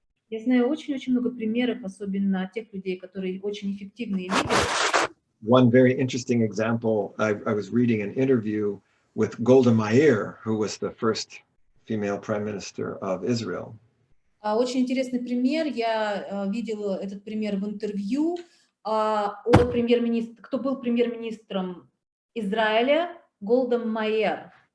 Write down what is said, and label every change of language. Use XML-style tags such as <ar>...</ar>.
<ru>Я знаю очень-очень много примеров, особенно тех людей, которые очень эффективные лидеры.</ru> <en>one very interesting example, I was reading an interview with Golda Meir, who was the first female prime minister of Israel.</en> <ru>Очень интересный пример. Я видела этот пример в интервью от премьер-министра, кто был премьер-министром Израиля, Голда Меир.</ru>